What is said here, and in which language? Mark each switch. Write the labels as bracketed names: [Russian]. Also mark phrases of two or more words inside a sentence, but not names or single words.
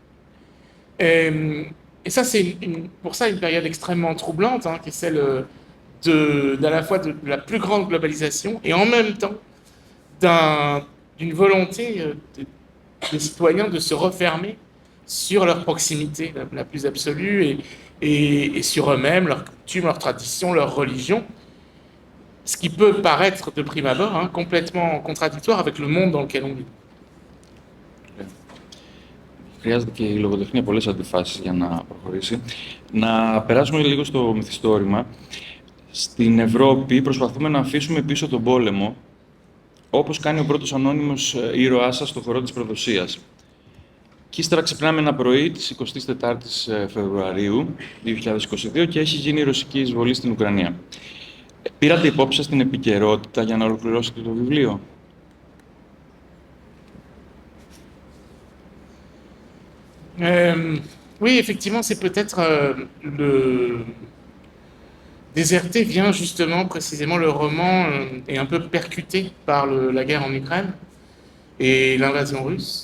[French] Et ça, c'est pour ça une période extrêmement troublante, qui est celle d'à la fois de la plus grande globalisation et en même temps d'une volonté des citoyens de se refermer sur leur proximité la plus absolue et sur eux-mêmes, leurs coutumes, leurs traditions, leur religion. Ce qui peut paraître de prime abord complètement contradictoire avec le monde dans lequel on vit. [Greek] Χρειάζεται και η λογοτεχνία πολλές αντιφάσεις για να προχωρήσει. Να περάσουμε λίγο στο μυθιστόρημα. Στην Ευρώπη προσπαθούμε να αφήσουμε πίσω τον πόλεμο, όπως κάνει ο πρώτος ανώνυμος ήρωάς σας στο χορό της προδοσίας. Και ύστερα ξυπνάμε ένα πρωί της 24ης Φεβρουαρίου 2022 και έχει γίνει η ρωσική εισβολή στην Ουκρανία. Πήρατε υπόψη σας την επικαιρότητα για να ολοκληρώσετε το βιβλίο? [French] Oui, effectivement, c'est peut-être le Déserté vient justement, précisément, le roman est un peu percuté par la guerre en Ukraine et l'invasion russe.